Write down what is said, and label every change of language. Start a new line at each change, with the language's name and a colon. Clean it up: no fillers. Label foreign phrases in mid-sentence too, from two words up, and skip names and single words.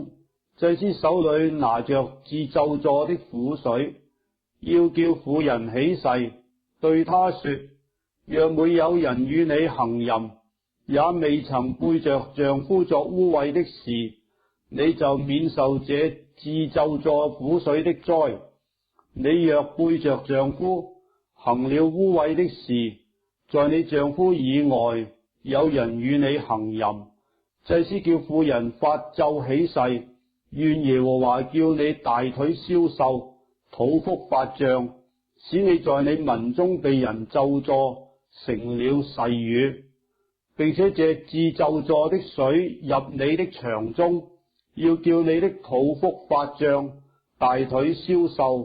Chinese: 祭司手裏拿着致咒詛的苦水，要叫婦人起誓，對他說：若沒有人與你行淫，也未曾背着丈夫作污穢的事，你就免受這致咒詛苦水的災。你若背着丈夫行了污穢的事，在你丈夫以外有人與你行淫，祭司叫婦人發咒起誓，願耶和華叫你大腿消瘦，肚腹發脹，使你在你民中被人咒詛，成了誓語，並且這致咒詛的水入你的腸中，要叫你的肚腹發脹，大腿消瘦。